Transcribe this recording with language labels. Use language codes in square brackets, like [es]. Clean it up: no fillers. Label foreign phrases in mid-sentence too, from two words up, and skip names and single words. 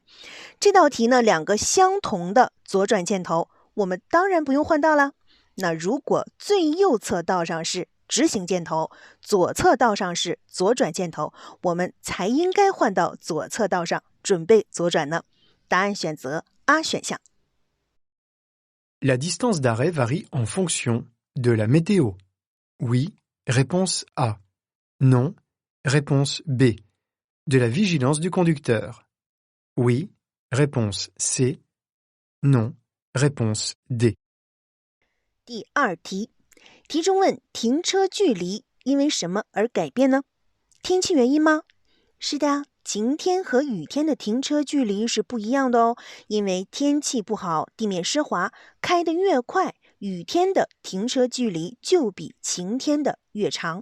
[zh] 这道题呢2个相同的左转箭头，我们当然不用换道了。那如果最右侧道上是直行箭头，左侧道上是左转箭头，我们才应该换到左侧道上准备左转呢。答案选择 A 选项。 [fr] La distance d'arrêt varie en fonction de la météo. Oui, réponse A. Non, réponse B. De la vigilance du conducteur. Oui, réponse C. Non, réponse D. [zh] 第2题，题中问停车距离因为什么而改变呢？天气原因吗？是的，晴天和雨天的停车距离是不一样的哦，因为天气不好，地面湿滑，开得越快，雨天的停车距离就比晴天的越长。